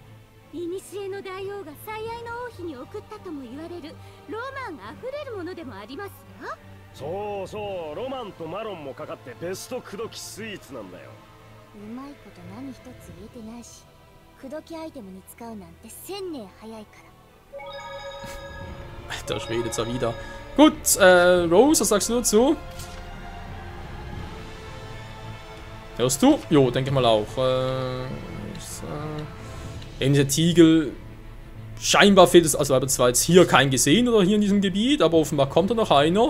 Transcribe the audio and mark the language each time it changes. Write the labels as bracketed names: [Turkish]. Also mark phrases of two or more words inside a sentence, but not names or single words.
[Japanese] 古の大王が最愛の王妃に送ったとも言われるロマンあふれるものでもありますよ。そうそう、ロマンとマロンもかかってベスト口説きスイーツなんだよ。うまいこと何一つ言えてないし、口説きアイテムに使うなんて1000年早いから。 [German] Alter Schwede, jetzt wieder. Gut, Rose, was sagst du dazu? Hörst du? Jo, denke ich mal auch. Der Tiegel, scheinbar fehlt es, also wir haben zwar jetzt hier keinen gesehen oder hier in diesem Gebiet, aber offenbar kommt da noch einer.